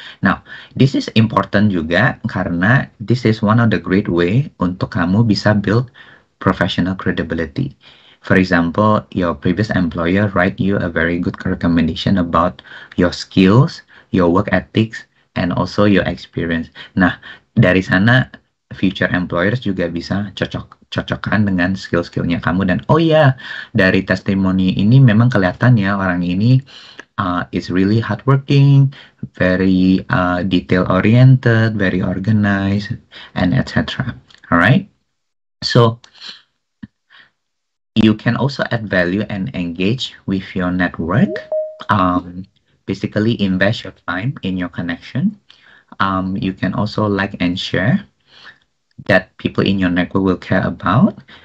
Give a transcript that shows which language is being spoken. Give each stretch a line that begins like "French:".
English: Now, this is important
Indonesian: juga karena
English: this is one of the great way
Indonesian: untuk kamu bisa
English: build professional credibility. For example, your previous employer write you a very good recommendation about your skills, your work ethics, and also your experience.
Indonesian: Nah, dari sana future employers juga bisa cocokkan dengan skill-skillnya kamu, dan oh ya, dari testimoni ini memang kelihatan ya orang ini
English: is really hardworking, very detail oriented, very organized, and etc. Alright, so you can also add value and engage with your network. Basically invest your time in your connection. You can also like and share that people in your network will care about.